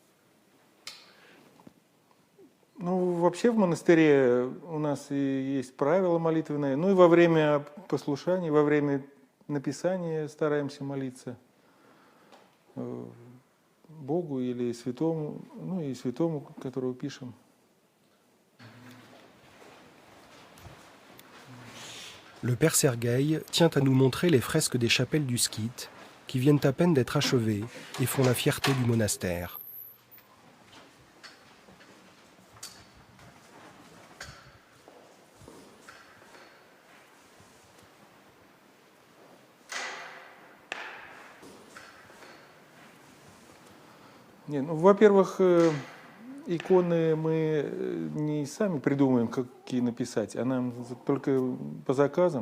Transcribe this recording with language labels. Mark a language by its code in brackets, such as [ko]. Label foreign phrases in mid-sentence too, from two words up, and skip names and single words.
[ru] Ну, вообще в монастыре у нас и есть правила молитвенные. Ну и во время послушания, во время написания стараемся молиться Богу или святому, ну и святому, которого пишем. [fr] Le père Sergueï tient à nous montrer les fresques des chapelles du Skit, qui viennent à peine d'être achevées et font la fierté du monastère. [ru] Не, ну, во-первых, иконы мы не сами придумаем, какие написать, а нам только по заказам.